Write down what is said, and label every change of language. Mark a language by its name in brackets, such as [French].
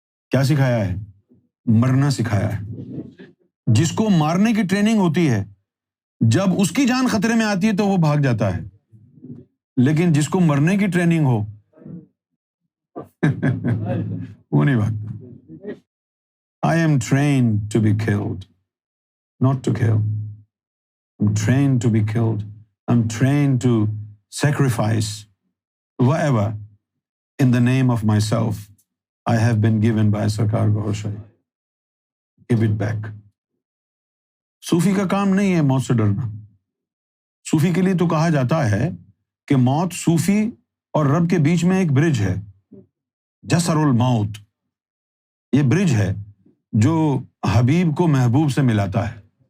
[Urdu] کیا سکھایا ہے؟ مرنا سکھایا ہے. جس کو مارنے کی ٹریننگ ہوتی ہے، جب اس کی جان خطرے میں آتی ہے تو وہ بھاگ جاتا ہے، لیکن جس کو مرنے کی ٹریننگ ہو وہ نہیں بھاگتا. [English] I am trained to be killed, not to kill. I'm trained to be killed. I'm trained to sacrifice whatever in the name of myself I have been given by Sarkar Gohar Shahi. Give it back. [Urdu] صوفی کا کام نہیں ہے موت سے ڈرنا. صوفی کے لیے تو کہا جاتا ہے کہ موت صوفی اور رب کے بیچ میں ایک برج ہے، جسر الموت. یہ برج ہے جو حبیب کو محبوب سے ملاتا ہے.